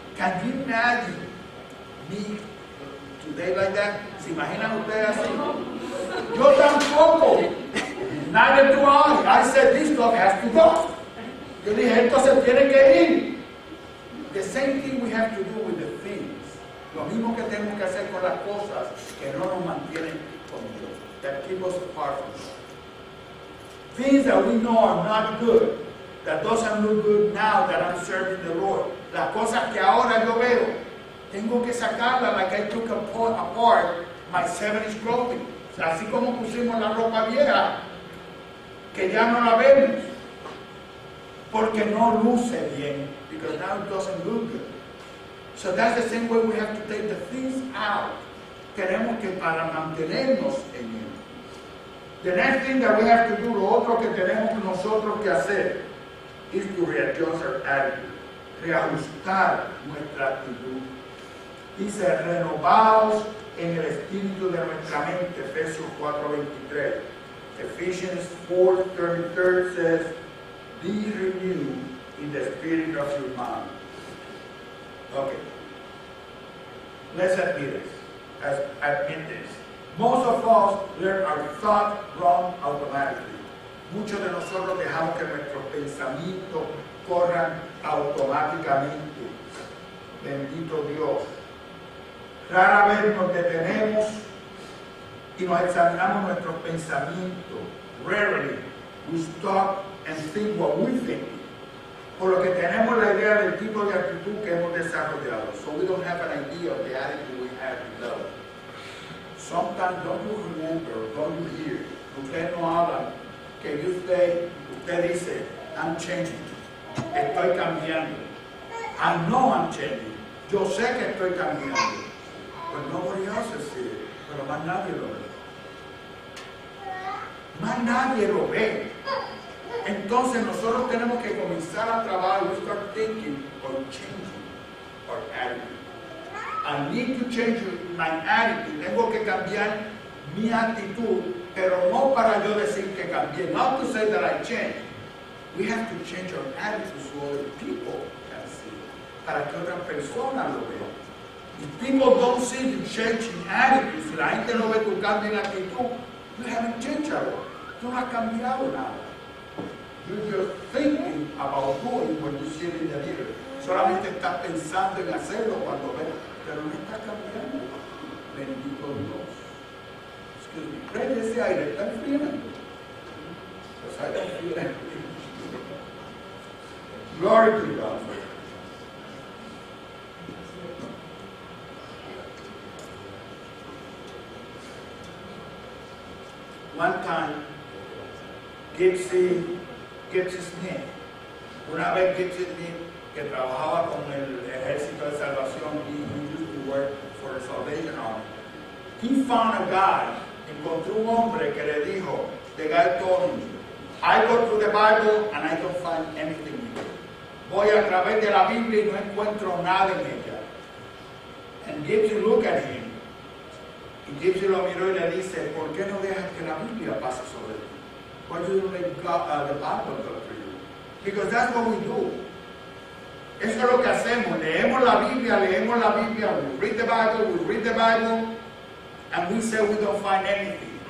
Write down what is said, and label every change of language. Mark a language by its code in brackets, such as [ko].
[en] Can you imagine me today like that? [es] ¿Se imaginan ustedes así? Yo tampoco. [en] Neither do I. I said this dog has to go. [es] Yo dije, esto se tiene que ir. [en] The same thing we have to do with the things. [es] Lo mismo que tenemos que hacer con las cosas que no nos mantienen con Dios. [en] That keep us apart from God. Things that we know are not good, that doesn't look good now that I'm serving the Lord. [es] Las cosas que ahora yo veo, tengo que sacarlas [en] like I took apart my 70s clothing. [es] Así como pusimos la ropa vieja, que ya no la vemos, porque no luce bien, [en] because now it doesn't look good. So that's the same way we have to take the things out. [es] Tenemos que para mantenernos en Él. [en] The next thing that we have to do, [es] lo otro que tenemos nosotros que hacer, [en] is to readjust our attitude, [es] reajustar nuestra actitud. Dice, renovados en el espíritu de nuestra mente, Efesios 4:23. [en] Ephesians 4:33 says, be renewed in the spirit of your mind. Okay. Let's admit this. Most of us learn our thought wrong automatically. [es] Muchos de nosotros dejamos que nuestros pensamientos corran automáticamente. Bendito Dios. Rara vez nos detenemos y nos examinamos nuestros pensamientos. [en] Rarely we stop and think what we think. [es] Por lo que tenemos la idea del tipo de actitud que hemos desarrollado. [en] So we don't have an idea of the attitude we have developed. Sometimes don't you remember, don't you hear, [es] ustedes no hablan, que usted dice, [en] I'm changing, [es] estoy cambiando. [en] I know I'm changing, [es] yo sé que estoy cambiando. [en] But nobody else has seen it, [es] pero más nadie lo ve. Más nadie lo ve. Entonces nosotros tenemos que comenzar a trabajar, [en] we start thinking or changing our attitude. I need to change my attitude. [es] Tengo que cambiar mi actitud, pero no para yo decir que cambié. [en] Not to say that I changed. We have to change our attitude so other people can see it. [es] Para que otras personas lo vean. [en] If people don't see you changing attitude, [es] si la gente no ve tu cambio en actitud, [en] you haven't changed at all. [es] Tú no has cambiado nada. [en] You're just thinking about doing when you sit in the mirror. [es] Solamente estás pensando en hacerlo cuando ves. Pero no está cambiando. Bendito Dios. [en] Excuse me. [es] Prende ese aire, está enfriando. Pues ahí está enfriando. [en] Glory to God. One time, Gypsy Smith, [es] una vez Gypsy Smith, que trabajaba con el ejército de salvación, [en] he used to work for the Salvation Army. He found a guy, [es] encontró un hombre que le dijo, [en] the guy told him, I go through the Bible and I don't find anything in it. [es] Voy a través de la Biblia y no encuentro nada en ella. [en] And Gypsy looked at him. [es] Y Gypsy lo miró y le dice, ¿por qué no dejas que la Biblia pase sobre ti? [en] Why do you let the Bible go through you? Because that's what we do. [es] Eso es lo que hacemos. Leemos la Biblia, [en] we read the Bible, and we say we don't find anything.